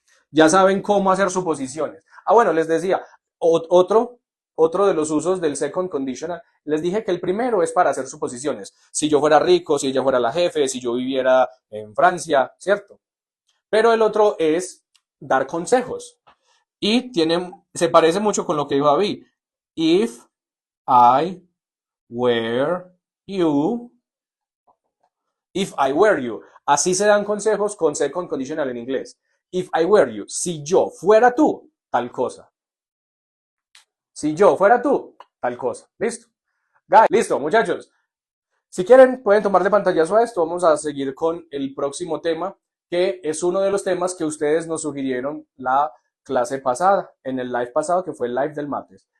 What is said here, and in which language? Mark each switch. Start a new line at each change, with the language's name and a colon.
Spanish: Ya saben cómo hacer suposiciones. Bueno, les decía, otro de los usos del second conditional, les dije que el primero es para hacer suposiciones. Si yo fuera rico, si ella fuera la jefe, si yo viviera en Francia, ¿cierto? Pero el otro es dar consejos. Y se parece mucho con lo que dijo David.
English: If I were you, if I were you.
Spanish: Así se dan consejos con second conditional en inglés.
English: If I were you,
Spanish: si yo fuera tú, tal cosa. Si yo fuera tú, tal cosa. ¿Listo? Guys, listo, muchachos. Si quieren, pueden tomar de pantallazo a esto. Vamos a seguir con el próximo tema, que es uno de los temas que ustedes nos sugirieron la clase pasada, en el live pasado, que fue el live del martes.